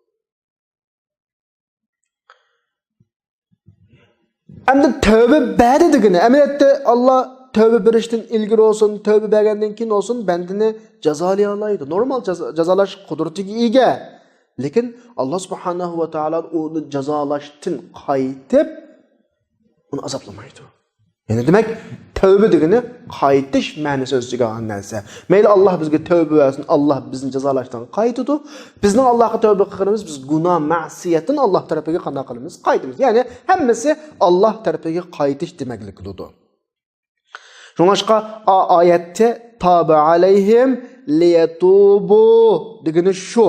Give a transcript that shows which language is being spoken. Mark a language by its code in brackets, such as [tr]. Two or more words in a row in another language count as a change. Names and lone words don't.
[uz] Endi tövbe badi degani, amaliyotda Alloh tövbe berishdan ilgari olsun, tövbe bergandan keyin olsun bandini jazolay oladi. Normal jazolash qudratiga ega. Lekin Alloh [ar] سبحانه وتعالى [uz] uni jazolashdan qaytib uni azoblamaydi. Yani demek tövbe degani qaytish ma'nosi o'ziga olgan narsa. Mayli Alloh bizga tövbe bersin, Alloh bizni jazolashdan qaytadi. Bizning Allohga tövbe qilganimiz biz gunoh, ma'siyatni Alloh tarafiga qanday qilamiz? Qaytamiz. Ya'ni hammasi Alloh tarafiga qaytish demaklik bo'ladi. Shunga oyatda [ar] تاب عليهم ليتوبوا [uz] degani shu.